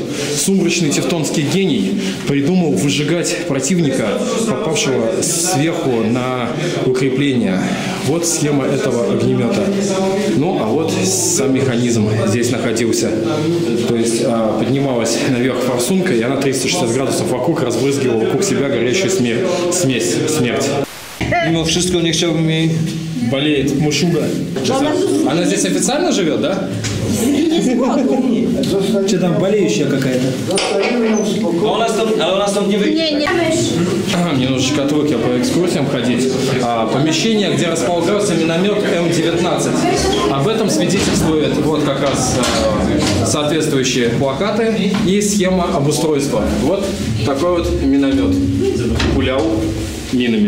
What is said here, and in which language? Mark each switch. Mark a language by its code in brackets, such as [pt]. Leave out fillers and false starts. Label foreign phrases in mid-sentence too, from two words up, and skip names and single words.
[ru] Сумрачный тевтонский гений придумал выжигать противника, попавшего сверху на укрепление. Вот схема этого огнемета. Ну, а вот сам механизм здесь находился. То есть поднималась наверх форсунка, и она 360 градусов вокруг разбрызгивала вокруг себя горящую смерть. [pl] Mimo wszystko nie chciałbym jej... [ru] Болеет Мушуга. Она здесь официально живет, да? Что там, болеющая какая-то? [pl] Ale ona stąd nie wyjdzie. [ru] Мне нужно шкатулки по экскурсиям ходить. Помещение, где располагался миномет М-19. Об этом свидетельствует вот как раз соответствующие плакаты и схема обустройства. Вот такой вот миномет. Пулял минами.